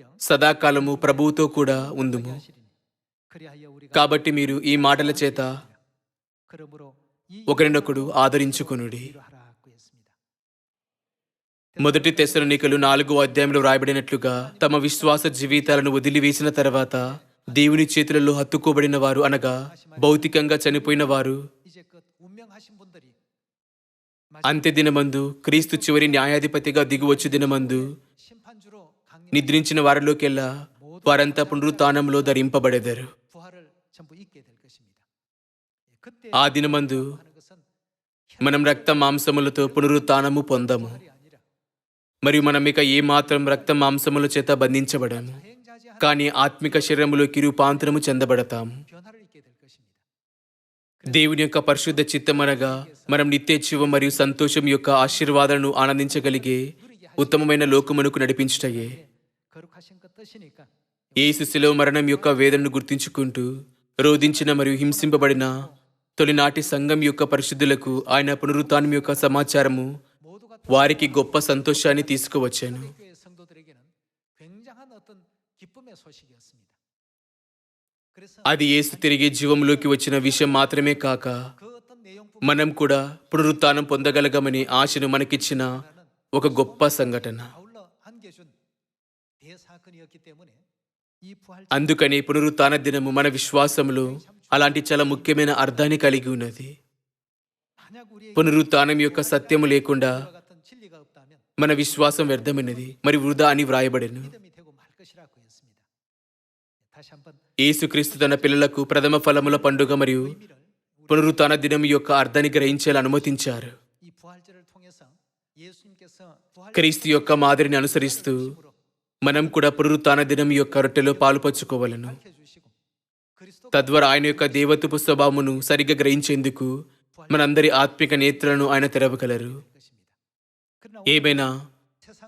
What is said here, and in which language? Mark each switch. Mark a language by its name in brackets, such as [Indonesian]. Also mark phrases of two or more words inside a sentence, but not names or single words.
[Telugu] సదాకాలము ప్రభువుతో కూడా ఉందుము. [Korean] 하시리니 그리하여 우리가 [Telugu] కాబట్టి మీరు ఈ మాటల చేత [Korean] 그러므로 이 [Telugu] ఒకరినొకడు ఆదరించుకొనుడి. [Korean] 하라고 했습니다. [Telugu] మొదటి తెస్సలోనికలు 4వ అధ్యాయంలో రాయబడినట్లుగా తమ విశ్వాస జీవితాలను వదిలివేసిన తర్వాత దేవుని చేతులలో హత్తుకోబడిన వారు అనగా భౌతికంగా చనిపోయిన వారు [Korean] 이제 그 운명하신 분들이 [Telugu] అంత్య దినమందు క్రీస్తు చివరి న్యాయాధిపతిగా దిగువచ్చు దినమందు [Korean] 심판주로 강림 [Telugu] నిద్రించిన వారిలోకెల్లా వారంతా పునరుత్థానంలో ధరింపబడెదరు. [Korean] 부활을 전부 잊게 될 것입니다. 그때 [Telugu] ఆ దినమందు [Korean] 하는 것은 [Telugu] మనం రక్త మాంసములతో పునరుత్థానము పొందము. [Korean] 부활이 아니라 [Telugu] మరియు మనం ఇక ఏ మాత్రం రక్త మాంసముల చేత బంధించబడము, [Korean] 행자지 [Telugu] కానీ ఆత్మిక శరీరములోకి రూపాంతరము చెందబడతాము. [Korean] 변화를 잊게 될 것입니다. [Telugu] దేవుని యొక్క పరిశుద్ధ చిత్తమనగా మనం నిత్య జీవం మరియు సంతోషం యొక్క ఆశీర్వాదాలను ఆనందించగలిగే ఉత్తమమైన లోకమునకు నడిపించుటయే. [Korean] 거룩하신 그 뜻이니까 [Telugu] యేసు శిలువ మరణం యొక్క వేదనను గుర్తించుకుంటూ రోధించిన మరియు హింసింపబడిన తొలినాటి సంఘం యొక్క పరిశుద్ధులకు ఆయన పునరుత్థానం యొక్క సమాచారము [Korean] 모두가 [Telugu] వారికి గొప్ప సంతోషాన్ని తీసుకువచ్చాను. [Korean] 교회 성도들에게는 굉장한 어떤 기쁨의 소식이었습니다. 그래서 [Telugu] అది యేసు తిరిగి జీవంలోకి వచ్చిన విషయం మాత్రమే కాక [Korean] 그 어떤 내용뿐 [Telugu] మనం కూడా పునరుత్థానం పొందగలగమని ఆశను మనకిచ్చిన ఒక గొప్ప సంఘటన. [Korean] 아울러 안겨준 대사건이었기 때문에 이 부활 [Telugu] అందుకని పునరుత్థాన దినము మన విశ్వాసములో అలాంటి చాలా ముఖ్యమైన అర్థాన్ని కలిగి ఉన్నది. [Korean] 만약 우리에게 [Telugu] పునరుత్థానం యొక్క సత్యము లేకుండా [Korean] 이와 같은 진리가 없다면 [Telugu] మన విశ్వాసం వ్యర్థమైనది మరి వృధా అని వ్రాయబడెను. [Korean] 믿음이 되고 말 것이라고 했습니다. 다시 한번 [Telugu] యేసుక్రీస్తు తన పిల్లలకు ప్రథమ ఫలముల పండుగ మరియు [Korean] 의미를 [Telugu] పునరుత్థాన దినం యొక్క అర్థాన్ని గ్రహించేలా అనుమతించారు. [Korean] 이 부활절을 통해서 예수님께서 부활 [Telugu] క్రీస్తు యొక్క మాదిరిని అనుసరిస్తూ మనం కూడా పునరుత్థాన దినం యొక్క రొట్టెలో పాలుపంచుకోవలను. [Korean] 밝혀주시고 그리스도 [Telugu] తద్వారా ఆయన యొక్క దేవత్వపు స్వభావమును సరిగ్గా గ్రహించేందుకు మనందరి ఆత్మిక నేత్రాలను ఆయన తెరవగలరు. [Korean] 것입니다. 그러나 [Telugu] ఏమైనా [Korean] 세상